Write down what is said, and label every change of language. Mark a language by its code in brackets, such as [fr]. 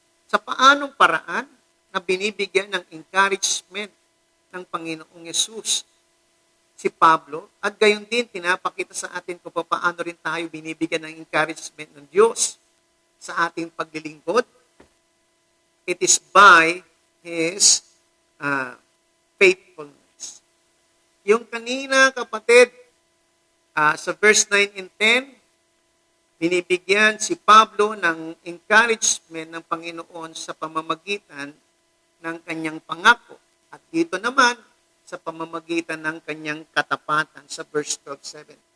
[tl] Sa paanong paraan na binibigyan ng encouragement ng Panginoong Yesus si Pablo, at gayon din pinapakita sa atin kung paano rin tayo binibigyan ng encouragement ng Diyos sa ating paglilingkod. [en] It is by His faithfulness. [tl] Yung kanina, kapatid, sa verse 9 and 10, binibigyan si Pablo ng encouragement ng Panginoon sa pamamagitan ng kanyang pangako. At dito naman, sa pamamagitan ng kanyang katapatan sa verse 12:7.